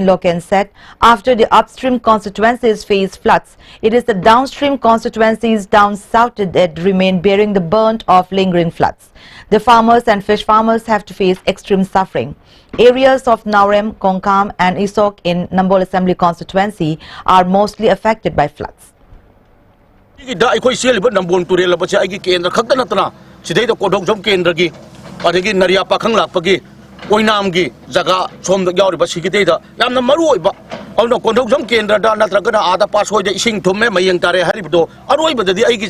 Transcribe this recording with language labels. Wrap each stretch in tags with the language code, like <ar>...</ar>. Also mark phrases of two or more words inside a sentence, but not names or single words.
<en>Loken said after the upstream constituencies face floods, it is the downstream constituencies down south that remain bearing the burnt of lingering floods. The farmers and fish farmers have to face extreme suffering. Areas of Naurem, Kongkam and Isok in Nambol Assembly constituency are mostly affected by floods.</en> <mni>Oinamgi jaga somda yauri ba sikite da yamna maru oiba awna konthok jam kendra da natragana ada pasoi da ising thumme mayeng tare haribdo aroi ba dadi aigi</mni>